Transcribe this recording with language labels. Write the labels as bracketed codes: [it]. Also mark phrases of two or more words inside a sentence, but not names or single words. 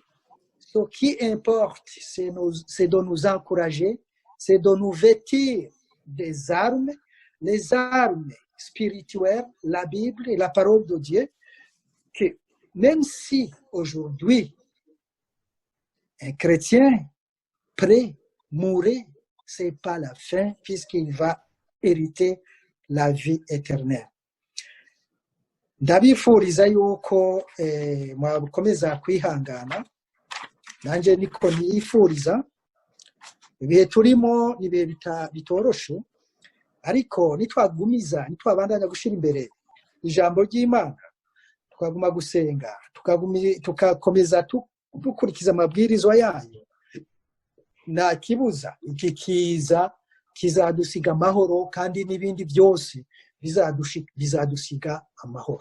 [fr] Ce qui importe, c'est de nous encourager, c'est de nous vêtir des armes, les armes spirituelles, la Bible et la parole de Dieu, que même si aujourd'hui un chrétien prêt mourir, c'est pas la fin, puisqu'il va hériter la vie éternelle. [rn] Ndabifuriza yuko mwakomeza kwihangana, nanje niko nifuriza. Ibihe turimo ni ibihe bitoroshe, ariko nitwabandanya gushira imbere ijambo ry'Imana, tukaguma gusenga, tukakomeza dukurikiza amabwirizwa yayo, nta kibuza iki kiza kizadusiga amahoro, kandi n'ibindi byose bizadusiga amahoro.